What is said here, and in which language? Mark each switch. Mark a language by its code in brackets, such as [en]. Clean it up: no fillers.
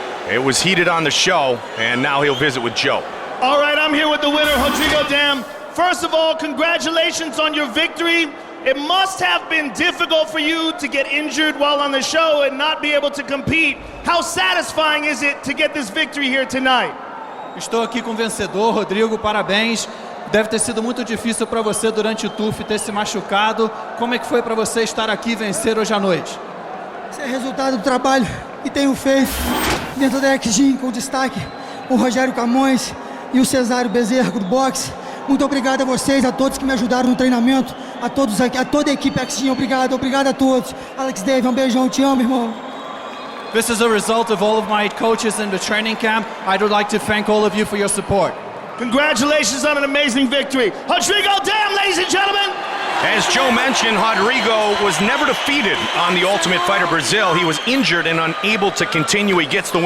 [en] It was heated on the show, and now he'll visit with Joe. All right, I'm here with the winner, Rodrigo Dam. First of all, congratulations on your victory. It must have been difficult for you to get injured while on the show and not be able to compete. How satisfying is it to get this victory here tonight? [pt] Estou aqui com o vencedor, Rodrigo, parabéns. Deve ter sido muito difícil para você durante o TUF ter se machucado. Como é que foi para você estar aqui e vencer hoje à noite? Esse é resultado do trabalho que tenho feito dentro da X-Gym, com destaque o Rogério Camões e o Cesário Bezerra do boxe. Muito obrigado a vocês, a todos que me ajudaram no treinamento, a todos aqui, a toda a equipe X-Gym. Obrigado a todos. Alex Dave, um beijão, te amo, irmão. [en] This is a result of all of my coaches in the training camp. I'd like to thank all of you for your support. Congratulations on an amazing victory. Rodrigo Dam, ladies and gentlemen. As Joe mentioned, Rodrigo was never defeated on the Ultimate Fighter Brazil. He was injured and unable to continue. He gets the win